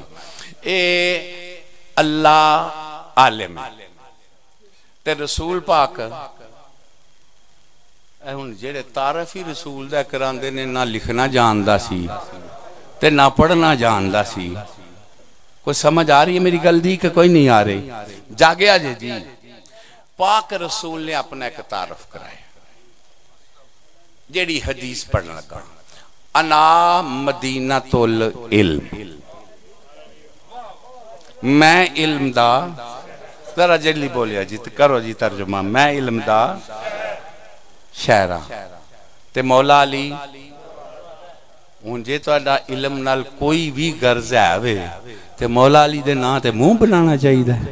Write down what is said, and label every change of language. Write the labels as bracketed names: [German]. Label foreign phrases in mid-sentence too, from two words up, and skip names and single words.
[Punjabi] ਏ ਅੱਲਾਹ ਆਲਿਮ ਤੇ ਰਸੂਲ ਪਾਕ ਹੁਣ ਜਿਹੜੇ ਤਾਰੁਫ਼ ਹੀ ਰਸੂਲ ਦਾ ਕਰਾਂਦੇ ਨੇ, ਨਾ ਲਿਖਣਾ ਜਾਣਦਾ ਸੀ ਤੇ ਨਾ ਪੜ੍ਹਨਾ ਜਾਣਦਾ ਸੀ। ਕੋਈ ਸਮਝ ਆ ਰਹੀ ਹੈ ਮੇਰੀ ਗੱਲ ਦੀ ਕਿ ਕੋਈ ਨਹੀਂ ਆ ਰਹੀ? ਜਾਗਿਆ ਜੇ ਜੀ। ਪਾਕ ਰਸੂਲ ਨੇ ਅਪਣਾ ਇਕ ਤਾਰੁਫ਼ ਕਰਾਇਆ, ਜਿਹੜੀ ਹਦੀਸ ਪੜ੍ਹਨ ਲੱਗਾ, [Arabic] أنا مدينة العلم, [Punjabi] ਮੈਂ ਇਲਮ ਦਾ, ਜ਼ਰਾ ਜਲਦੀ ਬੋਲਿਆ ਜੀ ਤੋ ਕਰੋ ਜੀ ਤਰਜਮਾ, ਮੈਂ ਇਲਮ ਦਾ ਸ਼ਹਿਰਾ। ਤੇ ਮੌਲਾ ਅਲੀ ਹੁਣ ਜੇ ਤੁਹਾਡਾ ਇਲਮ ਨਾਲ ਕੋਈ ਭੀ ਗਰਜ਼ ਹੈ ਤੇ ਮੌਲਾ ਅਲੀ ਦੇ ਨਾਂ ਤੇ ਮੂੰਹ ਬਣਾਣਾ ਚਾਹੀਦਾ।